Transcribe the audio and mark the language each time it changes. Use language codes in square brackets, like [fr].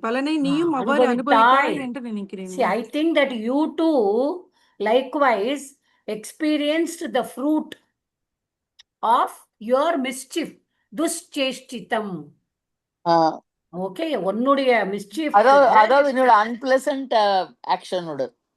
[ta] பலனை நீயும் அவ்வாறு அனுபவித்தாய் என்று நினைக்கிறேன். [en] See, I think that you too likewise experienced the fruit of your mischief. [sa] துஷ்சேஷ்டிதம். [ta] Okay, உன்னுடைய mischief, அதாவது என்னோட unpleasant actionோட